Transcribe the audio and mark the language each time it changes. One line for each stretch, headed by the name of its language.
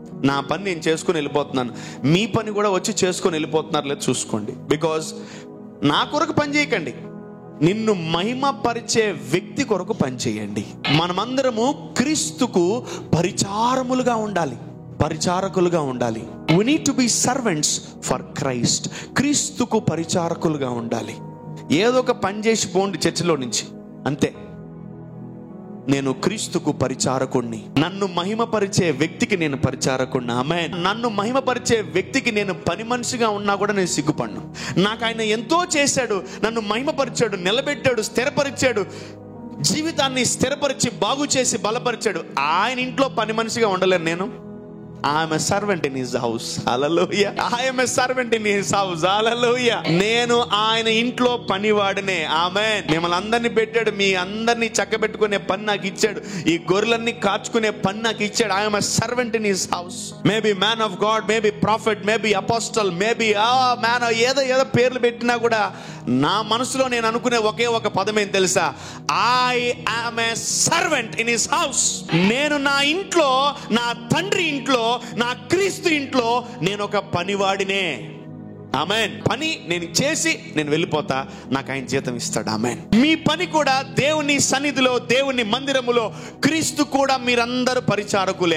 Telugu: నా పని నేను చేసుకొని వెళ్ళిపోతున్నాను, మీ పని కూడా వచ్చి చేసుకొని వెళ్ళిపోతున్నారు లేదు చూసుకోండి. బికాజ్ నా కొరకు పని చేయకండి, నిన్ను మహిమపరిచే వ్యక్తి కొరకు పని చేయండి. మనమందరము క్రీస్తుకు పరిచారములుగా ఉండాలి, పరిచారకులుగా ఉండాలి.
English: we need to be servants for Christ.
Telugu: క్రీస్తుకు పరిచారకులుగా ఉండాలి. ఏదో ఒక పని చేసి పోండి చర్చిలో నుంచి, అంతే. నేను క్రీస్తుకు పరిచారకుణ్ణి. నన్ను మహిమపరిచే వ్యక్తికి నేను పరిచారకుణ్ణి. ఆమేన్. నన్ను మహిమపరిచే వ్యక్తికి నేను పని మనిషిగా ఉన్నా కూడా నేను సిగ్గుపడను. నాకు ఆయన ఎంతో చేశాడు, నన్ను మహిమపరిచాడు, నిలబెట్టాడు, స్థిరపరిచాడు, జీవితాన్ని స్థిరపరిచి బాగు చేసి బలపరిచాడు. ఆయన ఇంట్లో పని మనిషిగా ఉండలేను నేను.
English: I am a servant in his house. Hallelujah. I am a servant in his house.
Telugu: Hallelujah. నేను ఆయన ఇంట్లో పనివాడినే. ఆమేన్. మిమ్మల్ని అందరినీ పెట్టాడు, మీ అందరినీ చక్కబెట్టుకునే పని నాకు ఇచ్చాడు, ఈ గొర్రెలన్నీ కాచుకునే పని నాకు ఇచ్చాడు.
English: I am a servant in his house. Maybe man of God, maybe prophet, maybe apostle, maybe man,
Telugu: ఏదో పేర్లు పెట్టినా కూడా నా మనసులో నేను అనుకునే ఒకే ఒక పదం ఏం తెలుసా?
English: I am a servant in his house.
Telugu: నేను నా ఇంట్లో, నా తండ్రి ఇంట్లో, నా క్రీస్తు ఇంట్లో నేను ఒక పనివాడినే. ఆమేన్. పని నేను చేసి నేను వెళ్ళిపోతా, నాకు ఆయన జీతం ఇస్తాడు. ఆమేన్. మీ పని కూడా దేవుని సన్నిధిలో, దేవుని మందిరములో క్రీస్తు కూడా మీరందరూ పరిచారకులే.